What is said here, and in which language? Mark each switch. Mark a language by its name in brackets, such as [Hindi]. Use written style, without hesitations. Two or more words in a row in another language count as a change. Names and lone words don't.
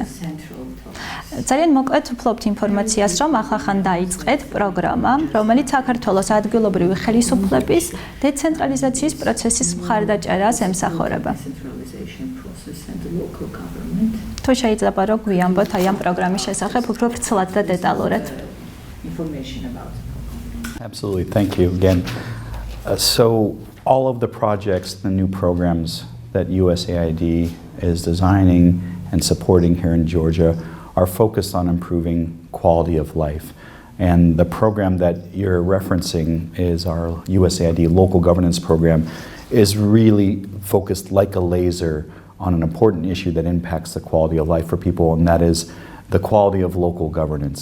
[Georgian] ძალიან მოკლედ ვფლობთ ინფორმაციას, რომ ახლა დაიწყეთ პროგრამა, რომელიც საქართველოს ადგილობრივი ხელისუფლების დეცენტრალიზაციის პროცესის მხარდაჭერას ემსახურება. თუ შეიძლება რომ გვიამბოთ აი ამ პროგრამის შესახებ უფრო ვრცლად და დეტალურად. [English] Absolutely, thank you again. So all of the projects, the new programs that USAID is designing and supporting here in Georgia are focused on improving quality of life. And the program that you're referencing is our USAID local governance program, is really focused like a laser on an important issue that impacts the quality of life for people, and that is the quality of local governance.